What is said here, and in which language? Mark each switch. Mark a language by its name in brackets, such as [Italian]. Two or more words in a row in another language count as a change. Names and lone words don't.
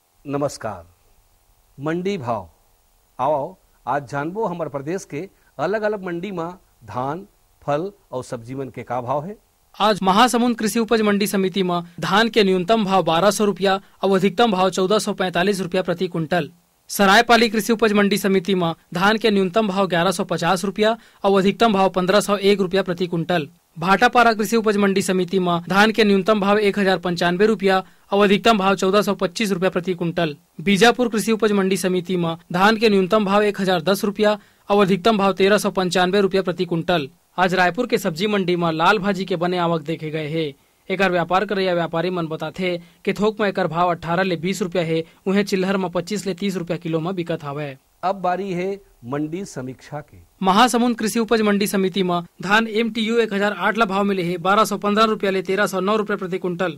[Chhattisgarhi] नमस्कार। मंडी भाव आओ आज जानबो हमारे प्रदेश के अलग अलग मंडी में धान, फल और सब्जी मन के का भाव है। आज महासमुंद कृषि उपज मंडी समिति में धान के न्यूनतम भाव 1200 रुपया और अधिकतम भाव 1445 रुपया प्रति कुंटल। सरायपाली कृषि उपज मंडी समिति में धान के न्यूनतम भाव 1150 रुपया और अधिकतम भाव 1501 रुपया प्रति कुंटल। भाटापारा कृषि उपज मंडी समिति में धान के न्यूनतम भाव 1095 रुपया और अधिकतम भाव 1425 रुपया प्रति कुंटल। बीजापुर कृषि उपज मंडी समिति में धान के न्यूनतम भाव 1010 रुपया और अधिकतम भाव 1395 रुपया प्रति कुंटल। आज रायपुर के सब्जी मंडी में लाल भाजी के बने आवक देखे गए है। एकर व्यापार करे व्यापारी मन बताथे कि थोक में एकर भाव 18 ले 20 रुपया है, उन्हें चिल्हर में 25 ले 30 रुपया किलो में बिकत हवे। अब बारी है मंडी समीक्षा के। महासमुंद कृषि उपज मंडी समिति में धान MTU 1008 ला भाव मिले है 1215 रुपया ले 1309 रुपया प्रति कुंटल।